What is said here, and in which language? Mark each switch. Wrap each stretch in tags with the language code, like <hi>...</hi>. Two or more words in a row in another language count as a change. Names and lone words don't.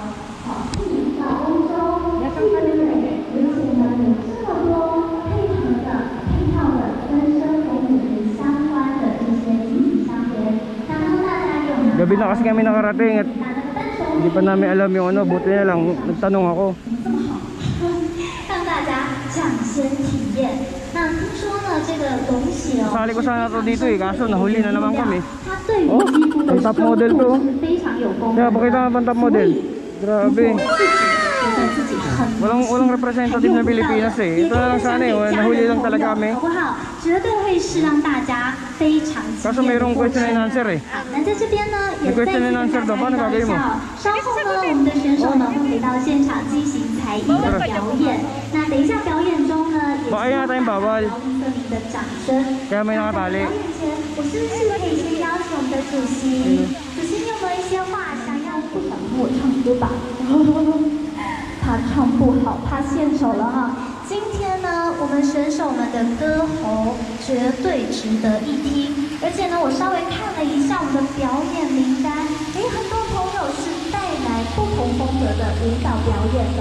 <tl>Yasang kanina. Gabi na kasi kami nakarating at hindi pa namin alam yung ano. Buti na lang, nagtanong ako.</tl> <zh>让大家抢先体验。那听说呢，这个东西哦，</zh> <tl>Sali ko sana to dito eh, kaso nahuli na naman kami.</tl> <zh>它对于 Oh, 肌肤的</zh> <tl>ang</tl> <zh>修</zh> <en>top model</en> <zh>复</zh> <tl>to.</tl> <zh>是非常有功</zh> <tl>Kaya</tl> <zh>能的。</zh> <tl>pakita nga pang</tl> <en>top model.</en> <tl>Grabe.</tl> <zh>自己觉得自己很</zh> <tl>Walang representative na Pilipinas eh. Ito na lang sana eh, nahuli lang talaga kami.</tl> <zh>好不好？绝对会是让大家非常惊</zh> <tl>Kaso</tl> <zh>艳的</zh> <tl>mayroong</tl> <zh>过</zh> <tl>question</tl> <zh>程</zh> <en>and answer eh.</en> <zh>好，那在这边呢，也</zh> <tl>May</tl> <zh>再</zh> <tl>question</tl> <zh>次</zh> <tl>and</tl> <zh>跟</zh> <tl>answer</tl> <zh>大</zh> <tl>daw.</tl> <zh>家</zh> <tl>Paano</tl> <zh>预告一</zh> <tl>gagawin mo?</tl> <zh>下哦，稍后呢，我们的选手呢会回到现场进行才艺的表演。那等一下表演中呢，也希</zh> <tl>Baka</tl> <zh>望</zh> <tl>yata yung</tl> <zh>大</zh> <tl>bawal.</tl> <zh>家不要吝啬您的掌声。</zh> <tl>Kaya may</tl> <zh>那在</zh> <tl>nakatali.</tl> <zh>表演前，我是不是可以先邀请我们的主席？主席，你有没有一些话想要不想听我唱歌吧？他唱不好，他献丑了哈。今天呢，我们选手们的歌喉绝对值得一听，而且呢，我稍微看了一下我们的表演名单，很多朋友是带来不同风格的舞蹈表演的。</zh>